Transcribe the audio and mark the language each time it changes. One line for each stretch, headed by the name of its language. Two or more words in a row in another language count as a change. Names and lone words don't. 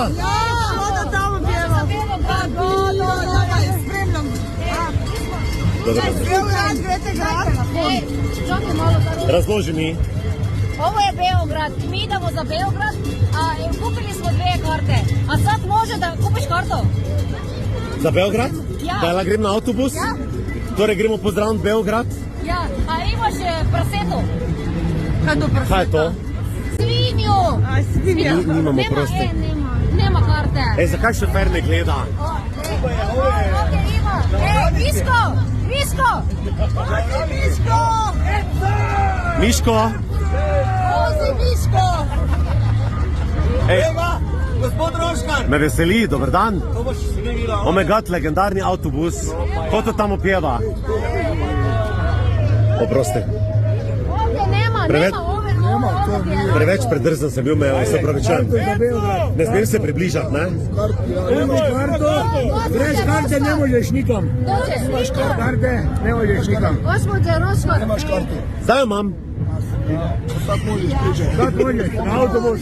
Serbian: Ja, voda tamo pjeva. Spremljam.
Slovenian: Beograd, greste grad. Čakaj malo. Razloži mi.
Serbian: Ovo je Beograd. Mi idemo za Beograd. Kupili smo 2 karte. A sad može da kupiš karto? Za Beograd?
Slovenian: Ja. Da grem na avtobus? Ja. Torej gremo pozdraviti Beograd? Ja. A imaš praseto? Kaj je to?
Serbian: Svinju. Svinja.
Slovenian: Nimamo proste.
Serbian: Nema karte.
Slovenian: Zakaj šofer ne gleda?
Serbian: Ovdje ima. Miško! Miško! Miško! Miško? Vozi Miško!
Slovenian: Evo, gospod Roškar! Me veseli, dober dan. To boš si ne videl.
English: Oh my god,
Slovenian: legendarni avtobus. Ko to tamo pjeva? Oprosti.
Serbian: Ovdje nema,
Slovenian: Preveč-
Serbian: nema ove.
Slovenian: Preveč predrzen sem bil, se opravičujem. Ne smem se približati, ne? Imaš karto, brez karte ne možeš nikam. Imaš karte, ne možeš nikam. Gospodje Roškar. Imaš karto. Zdaj jo imam.
Serbian: Sad možeš pričati. Sad možeš, na avtobus.